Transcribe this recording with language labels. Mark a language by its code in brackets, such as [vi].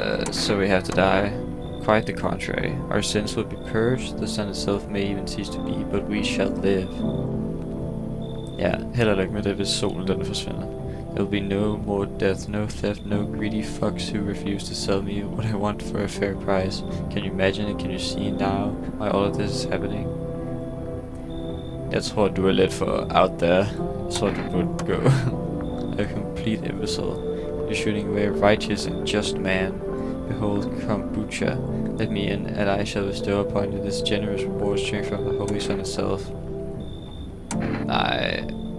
[en] So we have to die? Quite the contrary. Our sins will be purged, the sun itself may even cease to be, but we shall live. [da] Ja, held og lykke med det, hvis solen den forsvinder. [en] There will be no more death, no theft, no greedy fucks who refuse to sell me what I want for a fair price. Can you imagine it? Can you see now why all of this is happening? [da] Jeg tror, du er lidt for [en] out there. [da] Jeg tror, du burde gå. [en] A complete imbecile. You're shooting away a righteous and just man. Behold, kombucha. Let me in, and I shall bestow upon you this generous reward straight from the Holy Sun itself. [da] Nej.